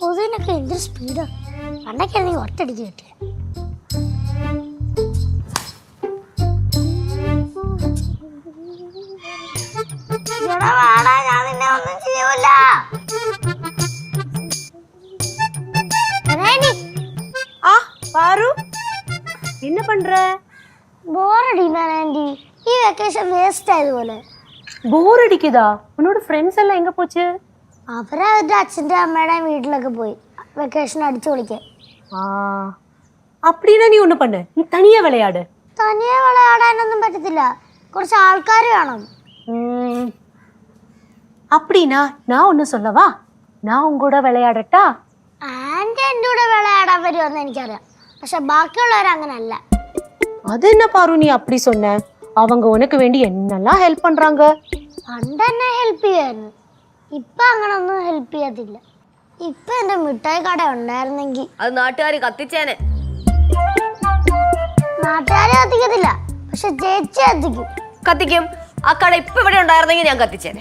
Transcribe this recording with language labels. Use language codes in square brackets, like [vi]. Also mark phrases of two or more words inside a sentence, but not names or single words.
[ml] പറയാനൊക്കെ എന്തൊരു സ്പീഡാ. പണ്ടൊക്കെയാണെങ്കിൽ ഒറ്റയടിക്ക് കിട്ടിയ. ഞാൻ നിന്നെ ഒന്നും ചെയ്യൂല. [ta] பாரு என்ன பண்ற? [ml] ബോറടിക്കാൻ ആന്റി. ഈ [en] vacation waste [ml] ആയതുപോലെ. [ta] போர் அடிக்குதா? உன்னோட ஃப்ரெண்ட்ஸ் எல்லாம் எங்க போச்சு? [ml] അവരുടെ അച്ഛൻ്റെ അമ്മയുടെയും വീട്ടിലൊക്കെ പോയി വെക്കേഷൻ അടിച്ചു പൊളിക്കാൻ. [ta] அப்படின்னா நீ ஒண்ணு பண்ணு, நீ தனியா விளையாடு. [ml] തനിയെ വിളയാടാനൊന്നും പറ്റത്തില്ല, കുറച്ച് ആൾക്കാർ വേണം. [ta] அப்படின்னா நான் ஒண்ணு சொல்லவா? நான் உங்க கூட விளையாடட்டா? [ml] ആന്റി എൻ്റെ കൂടെ വിളയാടാൻ വരുമെന്ന് എനിക്കറിയാം, പക്ഷെ ബാക്കിയുള്ളവർ അങ്ങനല്ല. [ta] அது என்ன பாரு நீ அப்படி சொன்ன? அவங்க உனக்கு வேண்டி என்னெல்லாம் ஹெல்ப் பண்றாங்க. [ml] പണ്ട് എന്നെ ഹെൽപ്പ് ചെയ്യായിരുന്നു, ഇപ്പൊ അങ്ങനൊന്നും ഹെൽപ്പ് ചെയ്യത്തില്ല. ഇപ്പൊ എന്റെ മിഠായി കട ഉണ്ടായിരുന്നെങ്കിൽ അത് നാട്ടുകാർ കത്തിച്ചേനെ. നാട്ടുകാരെ കത്തിക്കത്തില്ല, പക്ഷെ ചേച്ചി കത്തിക്കും. കത്തിക്കും. ആ കട ഇപ്പൊ ഇവിടെ ഉണ്ടായിരുന്നെങ്കിൽ ഞാൻ കത്തിച്ചേനെ.